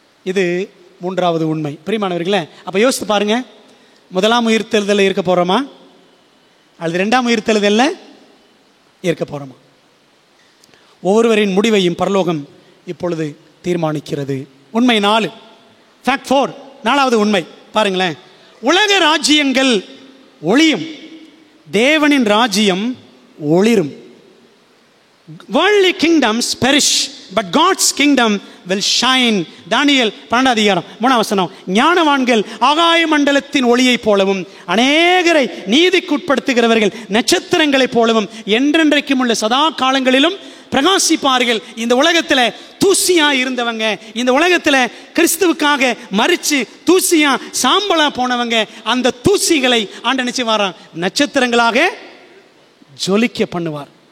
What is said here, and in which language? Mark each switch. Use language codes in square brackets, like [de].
[ta] இது 3வது உண்மை. பிரியமானவர்களே, அப்போ யோசித்து பாருங்க, முதலாம் உயிர்த்தெழுதலில் இருக்க போகிறோமா அல்லது 2ஆம் உயிர்த்தெழுதலில் இருக்க போகிறோமா? ஒவ்வொருவரின் முடிவையும் பரலோகம் இப்பொழுது தீர்மானிக்கிறது. உண்மை 4. ஃபேக்ட் 4, 4வது உண்மை பாருங்களேன். உலக ராஜ்யங்கள் ஒளியும், தேவனின் ராஜ்யம் ஒளிரும். [en] Worldly kingdoms perish, but God's kingdom will shine. [ta] தானியேல் 12வது அதிகாரம் 3ஆம் வசனம். ஞானவான்கள் ஆகாய மண்டலத்தின் ஒளியைப் போலவும் அநேகரை நீதிக்குட்படுத்துகிறவர்கள் நட்சத்திரங்களைப் போலவும் என்றென்றைக்கும் உள்ள சதா காலங்களிலும் பிரகாசிப்பார்கள். இந்த உலகத்தில் தூசியா இருந்தவங்க, இந்த உலகத்தில் கிறிஸ்துவுக்காக மரிச்சு தூசியா சாம்பலா போனவங்க, அந்த தூசிகளை ஆண்டு நினைச்சு வாரான் நட்சத்திரங்களாக ஜொலிக்க பண்ணுவார்.